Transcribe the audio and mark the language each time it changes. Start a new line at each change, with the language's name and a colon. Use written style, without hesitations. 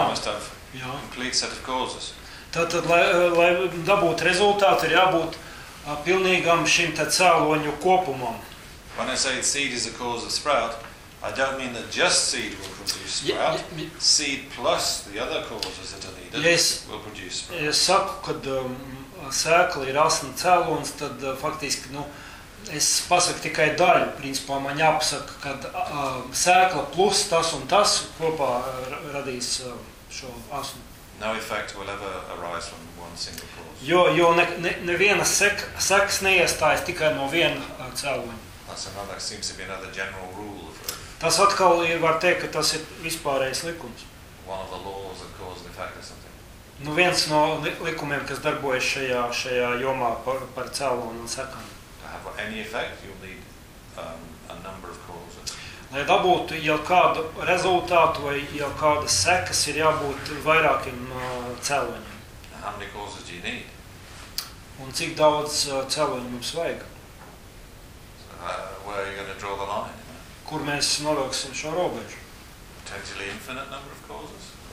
English: you must have a complete set of causes.
Latvian: Tātad, lai dabūtu rezultātu, ir jābūt pilnīgam šim te cēloņu kopumam.
English: When I say seed is a cause of sprout, I don't mean that just seed will produce sprout. Seed plus the other causes that are needed will produce sprout.
Latvian: Es saku, kad sēkli ir asni cēlons, tad faktiski, nu, es pasaku tikai daļu, principā man jāpasaka, kad sēkla plus tas un tas kopā radīs šo asnu.
English: No effect will ever arise from one single cause.
Latvian: Jo neviena sekas neiestājas tikai no viena cēloņa.
English: That's another, seems to be another general rule.
Latvian: Tas atkal ir, var teikt, ka tas ir vispārējais likums.
English: One of the laws of cause and effect or something.
Latvian: Nu, viens no likumiem, kas darbojas šajā jomā par cēloni un sekam.
English: To have any effect, you'll need a number of causes.
Latvian: Lai dabūtu jau kādu rezultātu vai jau kādas sekas, ir jābūt vairākiem cēloņiem.
English: How many causes do you need?
Latvian: Un cik daudz cēloņu mums vajag?
English: So, where are you going to draw the line?
Latvian: Kur mēs novilksim šo robežu?
English: Potentially infinite number of causes.